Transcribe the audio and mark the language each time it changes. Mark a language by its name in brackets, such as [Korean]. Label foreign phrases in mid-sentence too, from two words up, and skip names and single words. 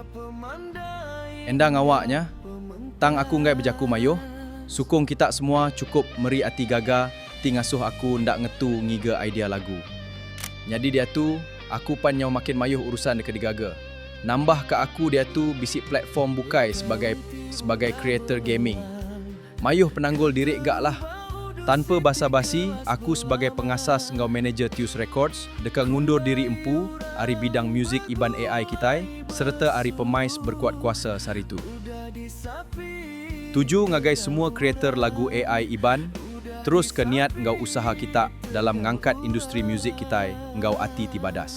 [Iban] Endang awaknya, tang aku ngai berjaku mayuh, sukung kita semua cukup meri ati gaga, ti ngasuh aku ndak ngetu ngiga idea lagu. Jadi dia tu, aku pan nyau makin mayuh urusan dekat digaga. Nambah ke aku dia tu bisi platform bukai sebagai [English] creator gaming. [Iban] Mayuh penanggul diri gak lah. Tanpa basa-basi, aku sebagai pengasas ngau manager Tius Records deka ngundur diri empu hari bidang muzik iban AI kita serta hari pemais berkuat kuasa sari tu. Tuju ngagai semua kreator lagu AI iban terus ke niat ngau usaha kita dalam ngangkat industri muzik kita ngau ati tibadas.